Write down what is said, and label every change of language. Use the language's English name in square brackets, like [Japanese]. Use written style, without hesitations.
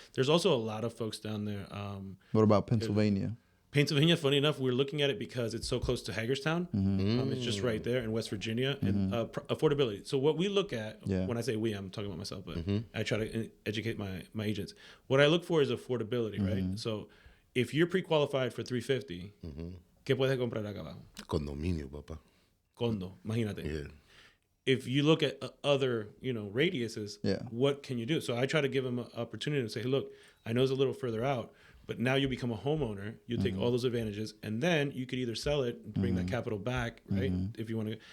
[English] There's also a lot of folks down there. What about Pennsylvania? Pennsylvania, funny enough, we're looking at it because it's so close to Hagerstown. It's just right there in West Virginia. And affordability. So what we look at, when I say we, I'm talking about myself, but I try to educate my agents. What I look for is affordability, right? So if you're pre-qualified for $350, [Spanish] ¿qué puedes comprar acá abajo? Condominio, papá. Condo, imagínate. [English] Yeah. If you look at other, radiuses, what can you do? So I try to give them an opportunity to say, hey, look, I know it's a little further out, but now you become a homeowner, you take all those advantages, and then you could either sell it and bring that capital back, right? If you want to.